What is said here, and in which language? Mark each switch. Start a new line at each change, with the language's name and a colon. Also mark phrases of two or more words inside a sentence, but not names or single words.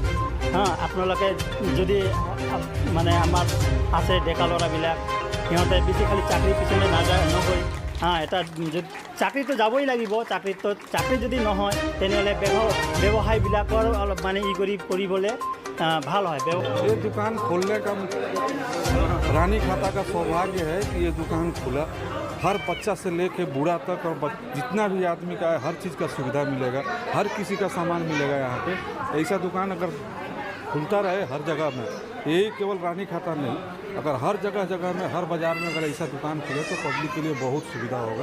Assamese: আপোনালোকে যদি মানে আমাৰ আছে ডেকা ল'ৰাবিলাক, সিহঁতে বেছি খালি চাকৰি পিছনে নগৈ এটা চাকৰিটো যাবই লাগিব। চাকৰি যদি নহয় তেনেহ'লে ব্যৱসায়বিলাকৰ অলপ মানে কৰিবলৈ ভাল হয়।
Hindi: ये दुकान खोलने का रानी खाता का सौभाग्य है कि ये दुकान खुला। हर बच्चा से लेके बूढ़ा तक और जितना भी आदमी का है, हर चीज़ का सुविधा मिलेगा, हर किसी का सामान मिलेगा यहाँ पे। ऐसा दुकान अगर खुलता रहे हर जगह में, यही केवल रानी खाता नहीं, अगर हर जगह में, हर बाज़ार में अगर ऐसा दुकान खुले तो पब्लिक के लिए बहुत सुविधा होगा।